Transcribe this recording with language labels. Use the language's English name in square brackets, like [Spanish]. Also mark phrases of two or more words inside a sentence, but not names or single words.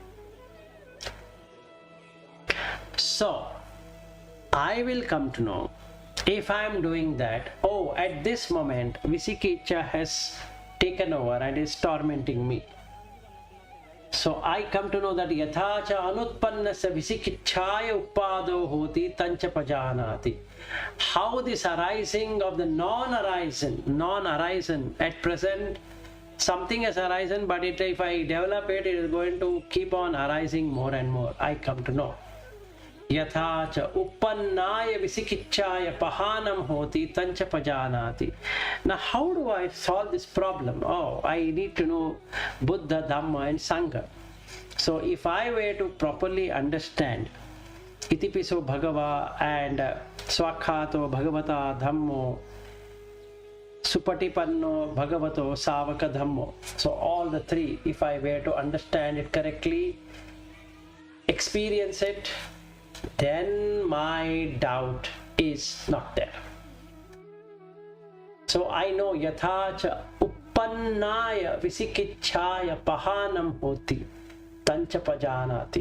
[English] So I will come to know if I am doing that, oh, at this moment Visikiccha has taken over and is tormenting me. So I come to know that [Pali] yathacha anutpannasya visikicchaya uppado hoti tancha pajanati. [English] How this arising of the non-arisen at present, something has arisen, but if I develop it, it is going to keep on arising more and more. I come to know. [Pali] Yathacha uppannaya visikicchaya pahanam hoti tancha pajanati. [English] Now how do I solve this problem? Oh, I need to know Buddha, Dhamma and Sangha. So if I were to properly understand [Pali] Itipiso Bhagava and Swakhato Bhagavata Dhammo, Supatipanno Bhagavato Savaka Dhammo, [English] so all the three, if I were to understand it correctly, experience it, then my doubt is not there. So I know [Pali] Yathacha Uppannaya Visikicchaya Pahanam Hoti Tancha Pajanati.